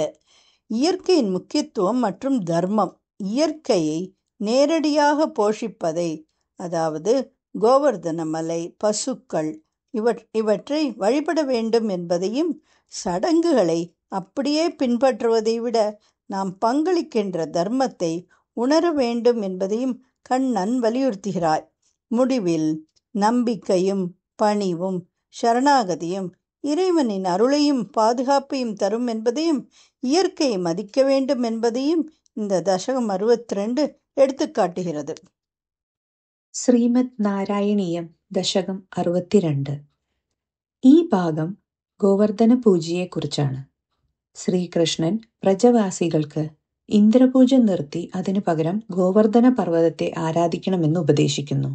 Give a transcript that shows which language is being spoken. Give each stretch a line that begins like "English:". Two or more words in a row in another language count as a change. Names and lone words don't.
Tamil: இயற்கையின் முக்கியத்துவம் மற்றும் தர்மம். இயற்கையை நேரடியாக போஷிப்பதை, அதாவது கோவர்தன மலை, பசுக்கள் இவற்றை வழிபட வேண்டும் என்பதையும் சடங்குகளை அப்படியே பின்பற்றுவதை விட நாம் பங்களிக்கின்ற தர்மத்தை உணர வேண்டும் என்பதையும் கண்ணன் வலியுறுத்துகிறார். முடிவில் நம்பிக்கையும் பணிவும் சரணாகதியும் இறைவனின் அருளையும் பாதுகாப்பையும் தரும் என்பதையும் இயற்கையை மதிக்க வேண்டும் என்பதையும் இந்த தசகம் 62 எடுத்துக்காட்டுகிறது.
Malayalam: ശ്രീമദ് നാരായണീയം ദശകം 62. ഈ ഭാഗം ഗോവർദ്ധന പൂജയെക്കുറിച്ചാണ്. ശ്രീകൃഷ്ണൻ പ്രജവാസികൾക്ക് ഇന്ദ്രപൂജ നിർത്തി അതിനു പകരം ഗോവർദ്ധന പർവ്വതത്തെ ആരാധിക്കണമെന്ന് ഉപദേശിക്കുന്നു.